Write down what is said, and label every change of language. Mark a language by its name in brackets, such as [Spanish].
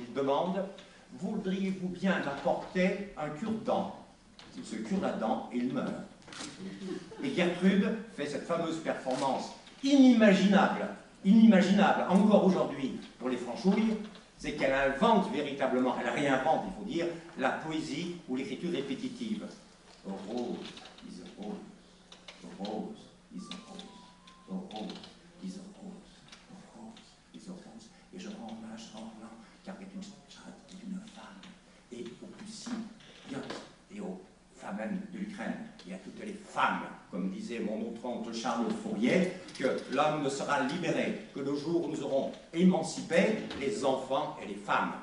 [French] Il demande « Voudriez-vous bien m'apporter un cure-dent » Il se cure la dent et il meurt. Et Gertrude fait cette fameuse performance inimaginable encore aujourd'hui pour les franchouilles, c'est qu'elle invente véritablement, elle réinvente, il faut dire, la poésie ou l'écriture répétitive. [English] A rose is a rose, a rose is a rose, a rose is a rose, a rose is a rose. [French] Et je rends hommage en Orlan, car elle est une femme, et au plus et aux femmes de l'Ukraine, et à toutes les femmes, comme disait mon autre oncle Charles Fourier, que l'homme ne sera libéré que le jour où nous aurons émancipé les enfants et les femmes.